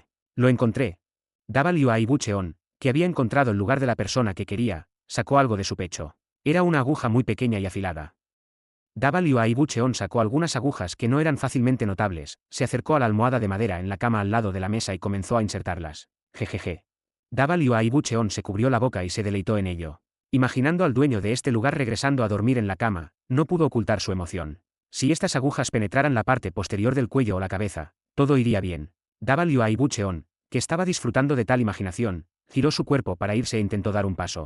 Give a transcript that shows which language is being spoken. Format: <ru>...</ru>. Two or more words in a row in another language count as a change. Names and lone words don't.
<es>Lo encontré. Wai Bucheon, que había encontrado el lugar de la persona que quería, sacó algo de su pecho. Era una aguja muy pequeña y afilada. Wai Bucheon sacó algunas agujas que no eran fácilmente notables, se acercó a la almohada de madera en la cama al lado de la mesa y comenzó a insertarlas. Jejeje. Wai Bucheon se cubrió la boca y se deleitó en ello. Imaginando al dueño de este lugar regresando a dormir en la cama, no pudo ocultar su emoción. Si estas agujas penetraran la parte posterior del cuello o la cabeza, todo iría bien. Wai Bucheon, que estaba disfrutando de tal imaginación, giró su cuerpo para irse e intentó dar un paso.</es>